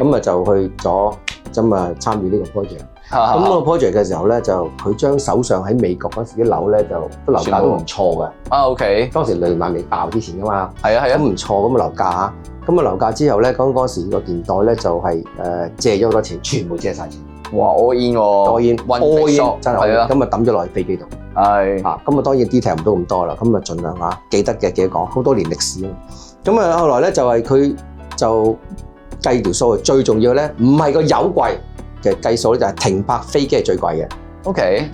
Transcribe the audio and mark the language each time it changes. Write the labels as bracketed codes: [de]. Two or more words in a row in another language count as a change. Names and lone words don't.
[yue] 咁啊就去咗咁啊參與呢個 project。咁個 project 嘅時候咧，就佢將手上喺美國嗰時啲樓咧，就個樓價都唔錯嘅。OK。當時雷曼未爆之前㗎嘛。係啊係啊。咁唔錯咁嘅樓價嚇。咁啊樓價之後咧，嗰時個年代咧就係借咗好多錢，全部借晒錢。 [en] 哇 ！all in 喎，all in， [yue] 真係。咁啊抌咗落去飛機度。係。咁啊當然 detail 唔到咁多啦，咁啊盡量記得嘅記得講，好多年歷史啊。咁啊後來咧就係佢就計條數，最重要咧唔係個油貴嘅計數咧，就係停泊飛機係最貴嘅。OK。